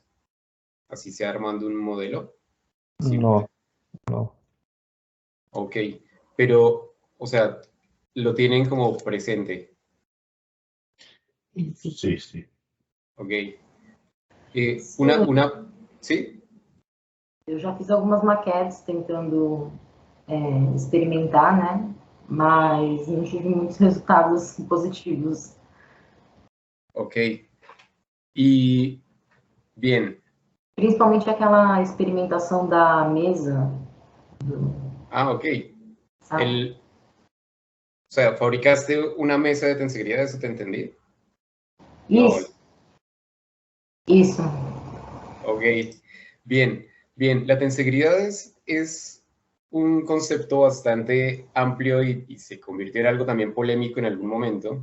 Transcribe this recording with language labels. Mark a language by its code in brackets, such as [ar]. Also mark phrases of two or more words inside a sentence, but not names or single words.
[es] Así sea armando un modelo simple. No. Ok, pero, o sea, lo tienen como presente. Sí, sí. Ok. [pt] Sim, [es] ¿Sí? [pt] eu já fiz algumas maquetes tentando experimentar, né? Mas não tive muitos resultados positivos. [es] Ok. Y, bien. [pt] Principalmente aquela experimentação da mesa. [es] Ah, ok. [pt] Sabe? [es] O sea, fabricaste una mesa de tensegridad, ¿eso te entendí? [pt] Isso. Isso. [es] Ok, bien, bien. La tensegridad es un concepto bastante amplio y se convirtió en algo también polémico en algún momento.